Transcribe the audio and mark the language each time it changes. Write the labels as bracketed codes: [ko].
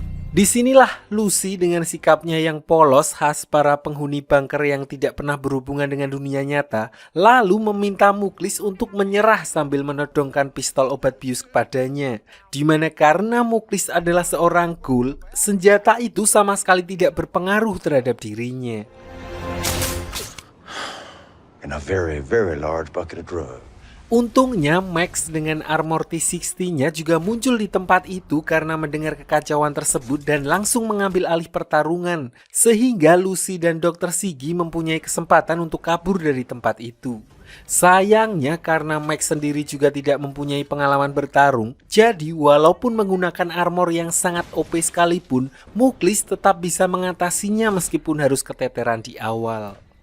[id] Disinilah Lucy dengan sikapnya yang polos khas para penghuni bunker yang tidak pernah berhubungan dengan dunia nyata, lalu meminta Muklis untuk menyerah sambil menodongkan pistol obat bius kepadanya. Dimana karena Muklis adalah seorang ghoul, senjata itu sama sekali tidak berpengaruh terhadap dirinya. [en] And a very, very large bucket of drugs. [id] Untungnya Max dengan armor T-60-nya juga muncul di tempat itu karena mendengar kekacauan tersebut dan langsung mengambil alih pertarungan. Sehingga Lucy dan Dr. Siggy mempunyai kesempatan untuk kabur dari tempat itu. Sayangnya karena Max sendiri juga tidak mempunyai pengalaman bertarung, jadi walaupun menggunakan armor yang sangat OP sekalipun, Muklis tetap bisa mengatasinya meskipun harus keteteran di awal.